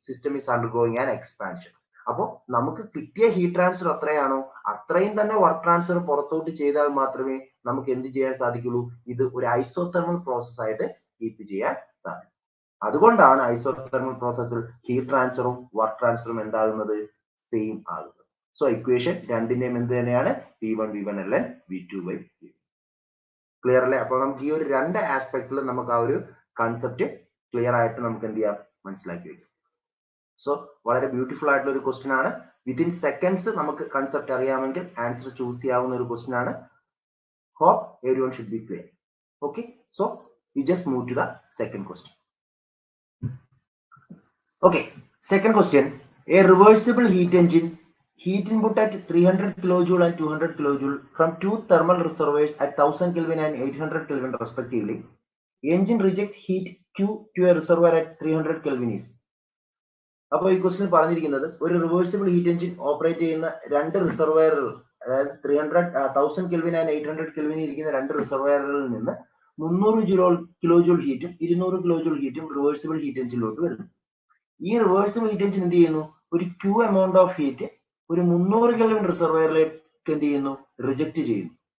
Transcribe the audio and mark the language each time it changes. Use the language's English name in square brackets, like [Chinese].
[English] System is undergoing an expansion. [Malayalam] അപ്പോൾ നമുക്ക് കിട്ടിയ ഹീറ്റ് ട്രാൻസ്ഫർ എത്രയാണോ അത്രയും തന്നെ വർക്ക് ട്രാൻസ്ഫർ പുറത്തോട്ട് ചെയ്താൽ മാത്രമേ നമുക്ക് എന്ത് ചെയ്യാൻ സാധിക്കുള്ളൂ, ഇത് ഒരു ഐസോതെർമൽ പ്രോസസ് ആയിട്ട് കീപ്പ് ചെയ്യാൻ സാധിക്കും. അതുകൊണ്ടാണ് ഐസോതെർമൽ പ്രോസസ്സിൽ ഹീറ്റ് ട്രാൻസ്ഫറും വർക്ക് ട്രാൻസ്ഫറും എന്താകുന്നത്, സെയിം ആകുന്നത്. സോ ഇക്വേഷൻ രണ്ടിന്റെയും എന്ത് തന്നെയാണ്, V1 V1 ln V2 by V1. Clear അല്ലേ? അപ്പോൾ നമുക്ക് ഈ ഒരു രണ്ട് ആസ്പെക്റ്റിൽ നമുക്ക് ആ ഒരു കൺസെപ്റ്റ് ക്ലിയർ ആയിട്ട് നമുക്ക് എന്ത് ചെയ്യാം, മനസ്സിലാക്കി വയ്ക്കാം. സോ വളരെ ബ്യൂട്ടിഫുൾ ആയിട്ടുള്ള ഒരു ക്വസ്റ്റ്യൻ ആണ്. വിത്തിൻ സെക്കൻഡ്സ് നമുക്ക് കൺസെപ്റ്റ് അറിയാമെങ്കിൽ ആൻസർ ചൂസ് ചെയ്യാവുന്ന ഒരു ക്വസ്റ്റ്യൻ ആണ്. [English] Hope everyone should be clear. Okay, so we just move to the second question. Okay, second question. A reversible heat engine, heat input at 300 kilojoule and 200 kilojoule from two thermal reservoirs at 1000 Kelvin and 800 Kelvin respectively. Engine reject heat Q to a reservoir at 300 Kelvin is. [Malayalam] അപ്പോൾ ഈ question പറഞ്ഞിരിക്കുന്നത് ഒരു reversible heat engine operate ചെയ്യുന്ന രണ്ട് റിസർവയറുകൾ, അതായത് 1000 kelvin and 800 kelvin ഇരിക്കുന്ന രണ്ട് റിസർവയറുകളിൽ നിന്ന് 300 കിലോജൂൾ ഹീറ്റും 200 കിലോജൂൾ ഹീറ്റും റിവേഴ്സിബിൾ ഹീറ്റ് എഞ്ചിനിലോട്ട് വരുന്നു. ഈ റിവേഴ്സിബിൾ ഹീറ്റ് എഞ്ചിൻ എന്ത് ചെയ്യുന്നു, ഒരു ക്യൂ എമൗണ്ട് ഓഫ് ഹീറ്റ് ഒരു 300 കെൽവിൻ റിസർവയറിലേക്ക് എന്ത് ചെയ്യുന്നു, റിജക്ട് ചെയ്യുന്നു.